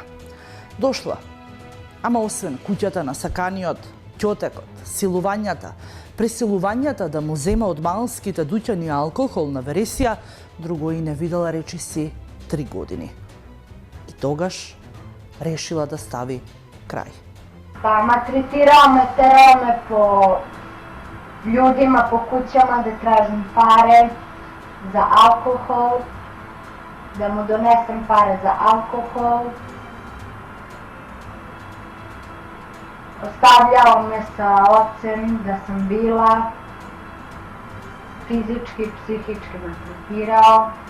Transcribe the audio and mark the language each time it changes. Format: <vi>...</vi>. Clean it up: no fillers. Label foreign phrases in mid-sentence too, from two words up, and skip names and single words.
<mk>Дошла, ама освен куќата на саканиот, ќотекот, силувањата, пресилувањата да му зема од малските дуќани алкохол на вересија, друго и не видела речиси 3 години. И тогаш решила да стави крај.</mk> <sr>Па малтретирao me, terao me po ljudima, po kućama da tražim pare za alkohol, da mu donesem pare za alkohol. Ostavljao me sa ocem da sam bila, fizički i psihički maltretirao.</sr>